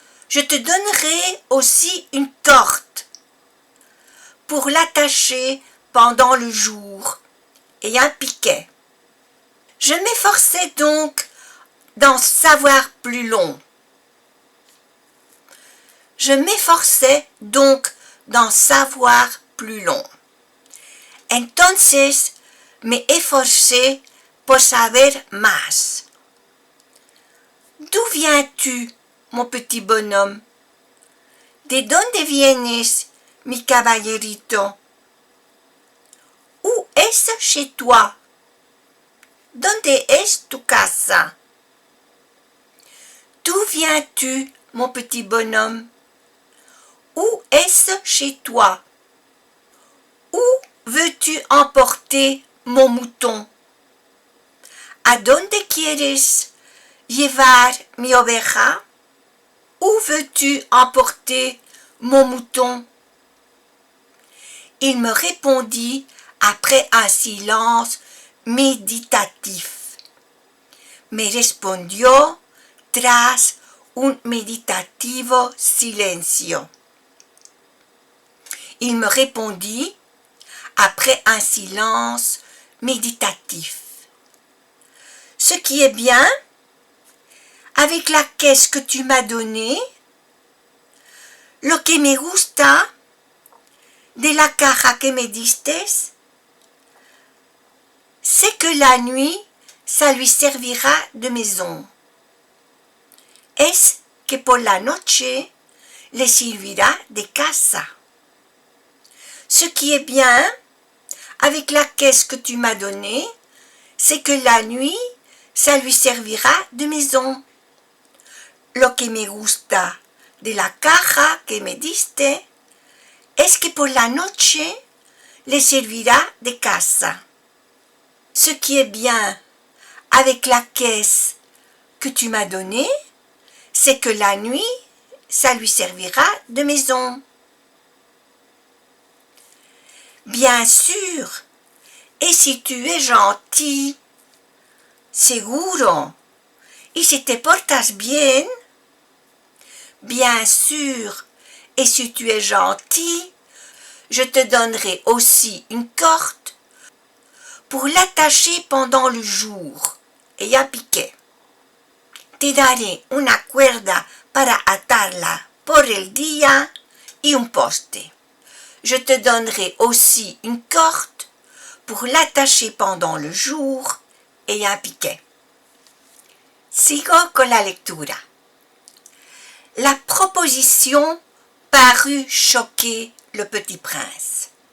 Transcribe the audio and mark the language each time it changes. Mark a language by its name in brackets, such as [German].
[French] Je te donnerai aussi une corde pour l'attacher pendant le jour et un piquet. Je m'efforçais donc d'en savoir plus long. Je m'efforçais donc d'en savoir plus long. [Spanish] Entonces me esforcé por saber más. [French] D'où viens-tu, mon petit bonhomme? [Spanish] ¿De dónde vienes, mi caballerito? [French] Où est chez toi? [Spanish] ¿Dónde es tu casa? [French] D'où viens-tu, mon petit bonhomme? Où est-ce chez toi? Où veux-tu emporter mon mouton? [Spanish] ¿A dónde quieres llevar mi oveja? [French] Où veux-tu emporter mon mouton? Il me répondit après un silence meditatif. [Spanish] Me respondió tras un meditativo silencio. [French] Il me répondit après un silence méditatif. Ce qui est bien, avec la caisse que tu m'as donnée, [Spanish] lo que me gusta de la caja que me diste, [French] c'est que la nuit, ça lui servira de maison. [Spanish] Es que por la noche le servirá de casa. [French] Ce qui est bien, avec la caisse que tu m'as donnée, c'est que la nuit, ça lui servira de maison. [Spanish] Lo que me gusta de la caja que me diste es que por la noche le servirá de casa. [French] Ce qui est bien avec la caisse que tu m'as donnée, c'est que la nuit, ça lui servira de maison. Bien sûr, et si tu es gentil, [Spanish] seguro, y si te portas bien, [French] bien sûr, et si tu es gentil, je te donnerai aussi une corde pour l'attacher pendant le jour et un piquet. [Spanish] Te daré una cuerda para atarla por el día y un poste. [French] Je te donnerai aussi une corde pour l'attacher pendant le jour et un piquet. [Spanish] Sigo con la lectura. [French] La proposition parut choquer le petit prince.